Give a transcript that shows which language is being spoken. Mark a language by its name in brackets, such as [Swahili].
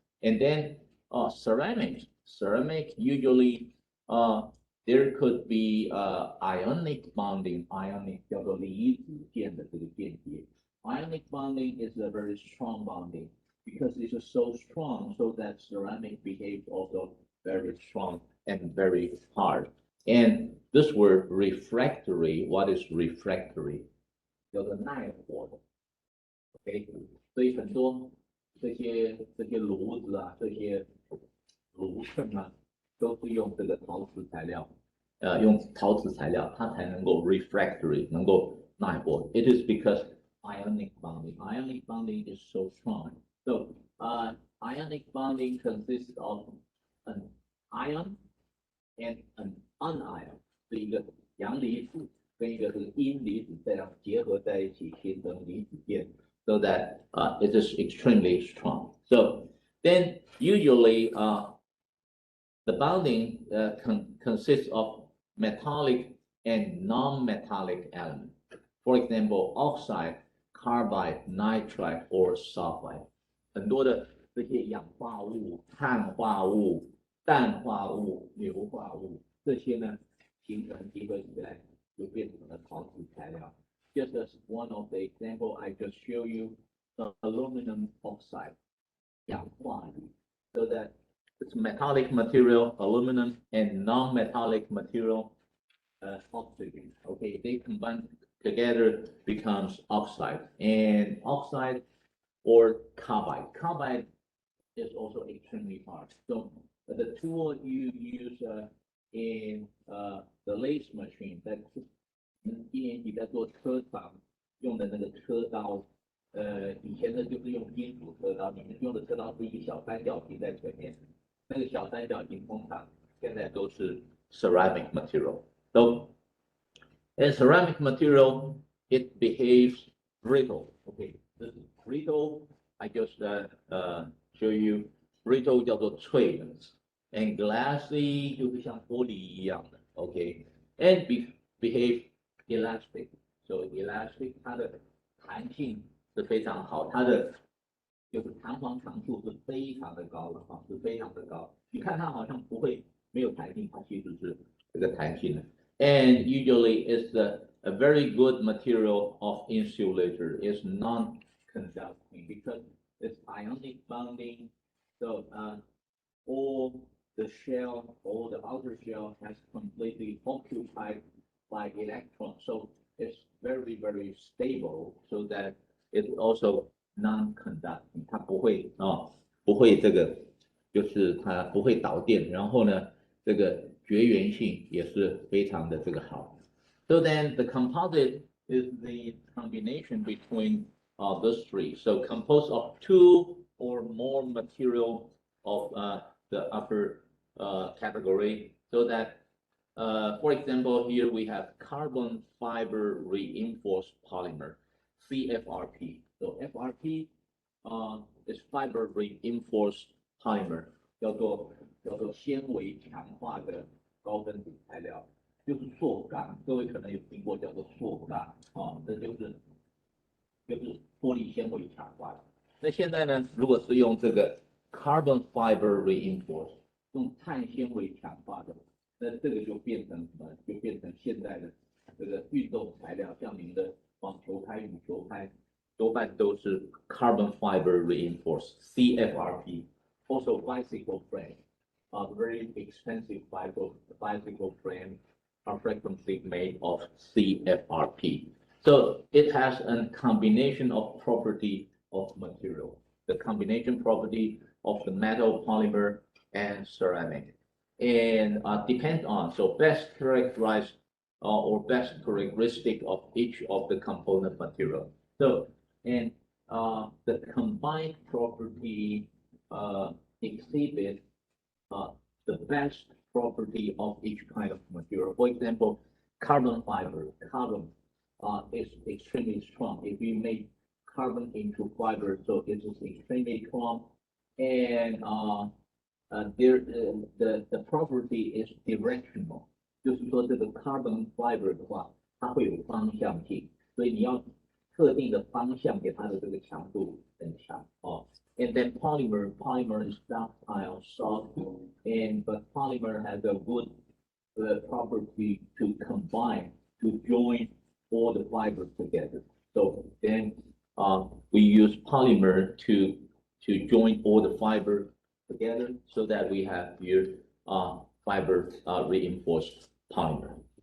[English] And then ceramic usually there could be ionic bonding, ionic [Chinese] 叫做离子键的这个键结。 [English] Ionic bonding is a very strong bonding because it is so strong, so that ceramic behaves also very strong and very hard. And this word refractory, what is refractory? [Chinese] 叫做耐火的。 OK，所以很多这些炉子啊，这些炉衬啊，都是用这个陶瓷材料，用陶瓷材料，它才能够 refractory，能够耐火。 [English] It is because ionic bonding. Ionic bonding is so strong. So, ionic bonding consists of an ion and an anion， [Chinese] 是一个阳离子跟一个是阴离子这样结合在一起形成离子键。 [English] So that it is extremely strong. So then usually the bonding consists of metallic and non-metallic elements. For example, oxide, carbide, nitride, or sulfide. [Chinese] 很多的这些氧化物、碳化物、氮化物、硫化物，这些呢形成结合起来就变成了陶瓷材料。 [English] Just as one of the example I just show you, the aluminum oxide, 氧化铝 so that it's metallic material, aluminum, and non-metallic material, oxygen. Okay, they combine together becomes oxide, and oxide or carbide. Carbide is also extremely hard. So the tool you use in the lathe machine, that's [Chinese] 一年级在做车厂用的那个车刀，以前呢就是用金属车刀，你们用的车刀是一个小三角形在前面，那个小三角形通常现在都是 [English] ceramic material. So, and ceramic material, it behaves brittle. Okay, this is brittle. I just show you brittle [Chinese] 叫做脆的 [English] ，and glassy [Chinese] 就是像玻璃一样的。 [English] Okay, and behave elastic. [Chinese] So elastic 它的弹性是非常好，它的就是弹簧长处是非常的高的啊，是非常的高。你看它好像不会没有弹性，它其实是这个弹性的。 [English] And usually it's a very good material of insulator. It's non-conducting because it's ionic bonding. So all the shell, all the outer shell has completely occupied by electrons. So it's very, very stable so that it's also non-conducting. [Chinese] 它不会这个，就是它不会导电。然后呢，这个绝缘性也是非常的这个好。 [English] So then the composite is the combination between those three. So composed of two or more material of the upper category, so that for example, here we have carbon fiber reinforced polymer, CFRP. So FRP is fiber reinforced polymer, [Chinese] 叫做纤维强化的高分子材料，就是塑钢。各位可能有听过叫做塑钢啊，这就是玻璃纤维强化的。那现在呢，如果是用这个 [English] carbon fiber reinforced， [Chinese] 用碳纤维强化的。那这个就变成什么？就变成现在的这个运动材料，像您的网球拍、羽球拍，多半都是 [English] carbon fiber reinforced (CFRP). Also, bicycle frame, very expensive bicycle frame are frequently made of CFRP. So it has a combination of property of material, the combination property of the metal, polymer, and ceramic. And depend on, so best characterized or best characteristic of each of the component material. So, and the combined property exhibit the best property of each kind of material. For example, carbon fiber, carbon is extremely strong. If you make carbon into fiber, so it is extremely strong, and the property is directional， [Chinese] 就是说这个 carbon fiber 的话，它会有方向性，所以你要特定的方向给它的这个强度很强哦。 [English] And then polymer is ductile, soft, and but polymer has a good property to combine, to join all the fibers together. So then we use polymer to join all the fiber together so that we have here fiber reinforced polymer.